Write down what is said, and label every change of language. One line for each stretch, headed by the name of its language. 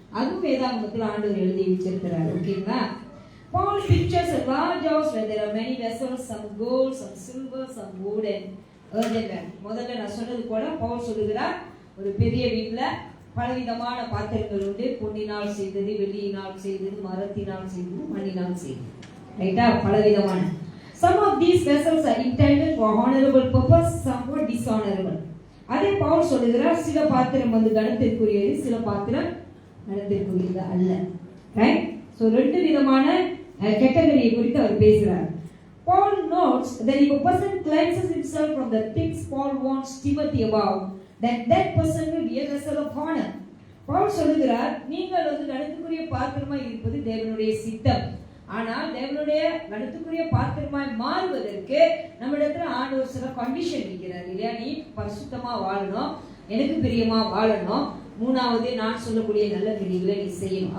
Tamil: அதுவும் வேதாகமத்தில் ஆண்டவர் எழுதி வச்சிருக்கிறார். ஓகேங்களா?
English: Paul pictures a large house where there are many vessels, some gold, some silver, some wood and earthenware.
Tamil: முதல்ல நான் சொன்னது போல பவுல் சொல்லுகிறார், ஒரு பெரிய வீட்டுல பலவிதமான பாத்திரங்கள் உண்டு. பொன்னினால் செய்தது, வெள்ளியினால் செய்தது, மரத்தினால் செய்தது, மண்ணினால் செய்தது. ரைட்டா? பலவிதமான.
English: Some of these vessels are intended for honorable purpose, some for dishonorable.
Tamil: அதே பவுல் சொல்லுகிறார், சில பாத்திரம் வந்து கணத்திற்குரியது, சில பாத்திரம் கணத்திற்குரியது அல்ல. ரைட்? சோ ரெண்டு விதமான கேட்டகரியை குறித்து அவர் பேசுறார்.
English: Paul notes that if a person cleanses himself from the things Paul warns Timothy about, that person will be a vessel of honor.
Tamil: Pavul சொல்லுகிறார், நீங்கள் வந்து கணத்துக்குரிய பாத்திரமாய் இருப்பது தேவனுடைய சித்தம். ஆனால் தேவனுடைய கணத்துக்குரிய பாத்திரமாய் மாறுவதற்கு நம்மிடத்துல ஆண்டவர் சில கண்டிஷன் வைக்கிறார் இல்லையா? நீ பரிசுத்தமா வாழணும், எனக்கு பிரியமா வாழணும், மூணாவது நான் சொல்லக்கூடிய நல்ல கிரியைகளை நீ செய்யணும்.